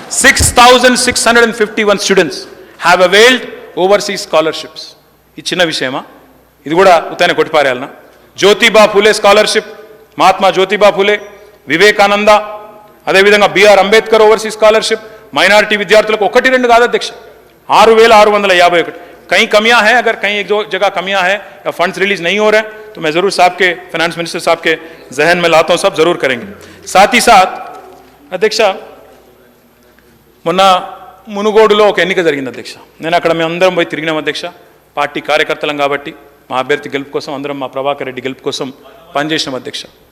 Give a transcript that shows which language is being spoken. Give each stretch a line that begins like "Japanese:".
English: 6,651 students have availed overseas scholarships.
Telugu: ఈ చిన్న విషయమా? ఇది కూడా ఉత్తైన కొట్టిపారేయాలనా? జ్యోతిబా ఫూలే స్కాలర్షిప్, మహాత్మా జ్యోతిబా ఫూలే, వివేకానంద, అదేవిధంగా BR Ambedkar overseas scholarship minority విద్యార్థులకు 1-2 కాదు అధ్యక్ష, 6,651.
Hindi: कहीं कमियां हैं, अगर कहीं एक दो जगह कमियां हैं या फंड्स रिलीज नहीं हो रहे हैं तो मैं ज़रूर साहब के फाइनेंस मिनिस्टर साहब के जहन में लाता हूँ, सब ज़रूर करेंगे. साथ ही साथ
Telugu: అధ్యక్ష, మొన్న మునుగోడులో ఒక ఎన్నిక జరిగింది అధ్యక్ష. నేను అక్కడ మేము అందరం పోయి తిరిగినాం అధ్యక్ష. పార్టీ కార్యకర్తలం కాబట్టి మా అభ్యర్థి గెలుపు కోసం అందరం, మా ప్రభాకర్ రెడ్డి గెలుపు కోసం పనిచేసినాం అధ్యక్ష.